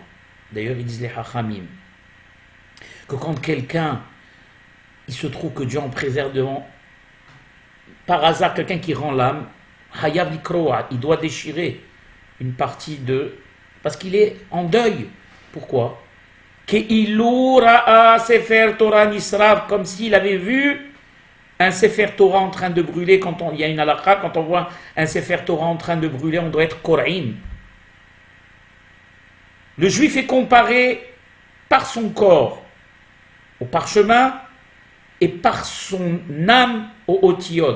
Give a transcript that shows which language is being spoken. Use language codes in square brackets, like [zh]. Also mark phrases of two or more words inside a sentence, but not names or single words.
[fr] D'ailleurs, ils disent les hachamim, que quand quelqu'un, il se trouve que Dieu en préserve devant, par hasard, quelqu'un qui rend l'âme, [he] חייב לקרוע, [fr] il doit déchirer une partie de... Parce qu'il est en deuil. Pourquoi? [he] כאילו ראה ספר תורה נשרף, [fr] comme s'il avait vu un [he] ספר תורה [fr] en train de brûler. Quand il y a une halakha, quand on voit un [he] ספר תורה [fr] en train de brûler, on doit être Kor'im. Le juif est comparé par son corps au parchemin et par son âme au otiyot.